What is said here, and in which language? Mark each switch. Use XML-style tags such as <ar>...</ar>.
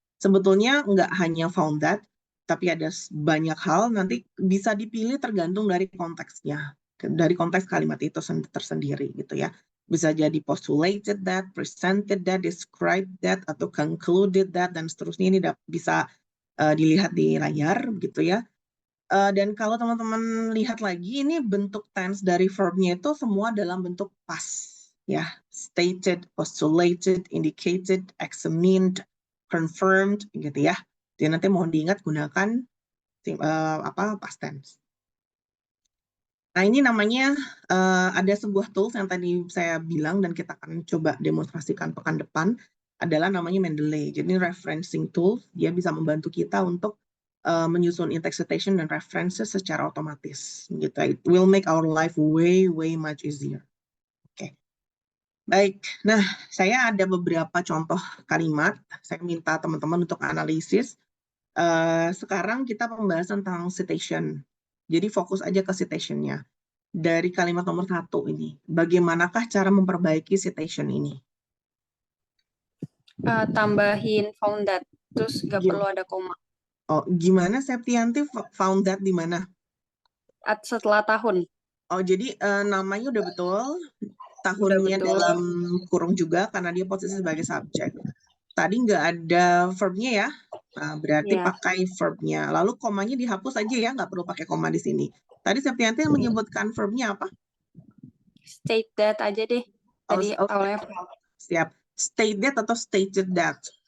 <id>Sebetulnya nggak hanya found that, tapi ada banyak hal nanti bisa dipilih tergantung dari konteksnya, dari konteks kalimat itu tersendiri, gitu ya. Bisa jadi postulated that, presented that, described that, atau concluded that, dan seterusnya. Ini bisa dilihat di layar, gitu ya. Dan kalau teman-teman lihat lagi, ini bentuk tense dari verbnya itu semua dalam bentuk past, ya. Stated, postulated, indicated, examined, confirmed, gitu ya. Jadi nanti mohon diingat gunakan past tense. Nah, ini namanya ada sebuah tools yang tadi saya bilang dan kita akan coba demonstrasikan pekan depan, adalah namanya Mendeley. Jadi referencing tools, dia bisa membantu kita untuk menyusun in-text citation dan references secara otomatis. Gitu.</id> <en>It will make our life way much easier.</en> <id>Oke. Baik, nah saya ada beberapa contoh kalimat. Saya minta teman-teman untuk analisis. Sekarang kita pembahasan tentang citation. Jadi fokus aja ke citationnya. Dari kalimat nomor 1 ini, bagaimanakah cara memperbaiki citation ini? Tambahin found that, terus nggak Gim- perlu ada koma. Oh, gimana Septianti found that di mana? Setelah tahun. Oh, jadi namanya udah betul, tahunnya betul. dalam kurung juga karena dia posisi sebagai subjek. Tadi nggak ada verbnya ya, nah, berarti Iya. pakai verbnya. Lalu komanya dihapus aja ya, nggak perlu pakai koma di sini. Tadi Septianti yang menyebutkan verbnya apa? State that aja deh. Tadi awalnya Siap. State that atau stated that?</id>